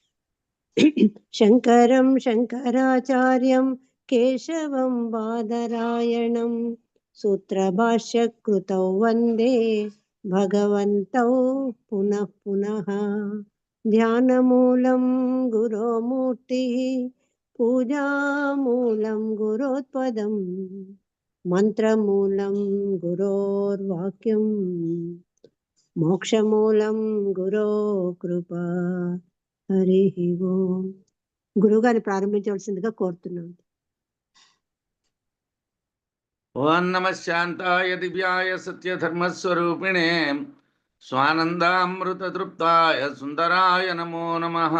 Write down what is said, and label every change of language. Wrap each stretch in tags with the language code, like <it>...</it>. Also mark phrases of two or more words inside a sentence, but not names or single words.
<sa>शङ्करं शङ्कराचार्यं केशवं बादरायणं सूत्रभाष्यकृतौ वन्दे भगवन्तौ पुनः पुनः। ध्यानमूलं गुरोमूर्तिः पूजामूलं गुरोत्पदम् मंत्रमूलं गुरोर्वाक्यं మోక్షమూలం గురో కృప. హరి ఓం.</sa> <te>గురుగారిని ప్రారంభించవలసిందిగా కోరుతున్నాను.</te> <sa>ఓం నమ శాంతాయ దివ్యాయ సత్యధర్మస్వరూపిణే స్వానందామృతతృప్తాయ సుందరాయ నమో నమ.</sa>